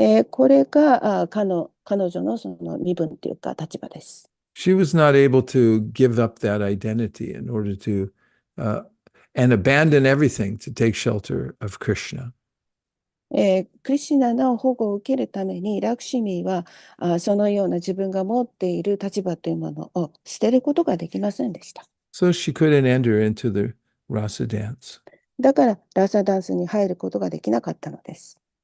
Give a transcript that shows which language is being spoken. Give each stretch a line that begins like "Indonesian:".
Japanese: これが彼女のその身分というか立場です。
English: She was not able to give up that identity in order to and abandon everything to take shelter of Krishna.
Japanese: クリシュナの保護を受けるためにラクシミはそのような自分が持っている立場というものを捨てることができませんでした。
English: So she couldn't enter into the rasa dance.
Japanese: だからラサダンスに入ることができなかったのです。